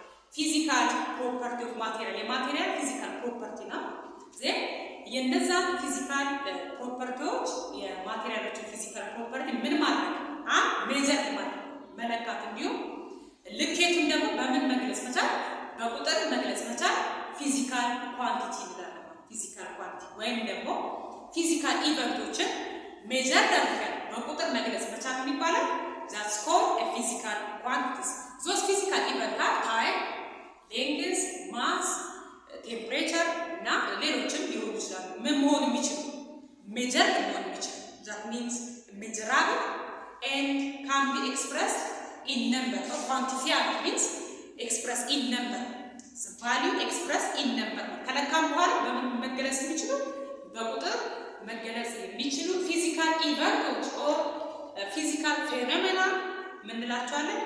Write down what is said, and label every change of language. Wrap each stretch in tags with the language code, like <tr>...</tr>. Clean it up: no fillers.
<en>Physical property of material. A material physical property now.</en> <am>Then, የነዛን ፊዚካል ፕሮፐርቲዎች የማቴሪያሎች ፊዚካል ፕሮፐርቲ ምን ማለት ሜጀር ማለት መለካት እንዲሁም ልኬቱን ደግሞ በምን መግለጽ መቻል በቁጥር መግለጽ መቻል ፊዚካል ኳንቲቲ እንላለን። ፊዚካል ኳንቲቲ ወይም ደግሞ ፊዚካል ኢቨንቶችን ሜጀር አድርገን በቁጥር መግለጽ መቻል ምን ይባላል?</am> <en>that's called a physical quantities. those physical events are time, length, mass, temperature</en> <am>እና ሌሎችም ሊሆኑ ይችላሉ። ምን መሆን የሚችሉ ሜጀር መሆን የሚችሉ</am> <en>that means measurable and can be expressed in number or quantifiable means expressed in number. the value expressed in number</en> <am>ከለካም በኋላ በምን መገለጽ የሚችሉ በቁጥር መገለጽ የሚችሉ ፊዚካል ኢቨንቶች</am> <en>or physical phenomena</en> <am>ምን እንላቸዋለን?</am>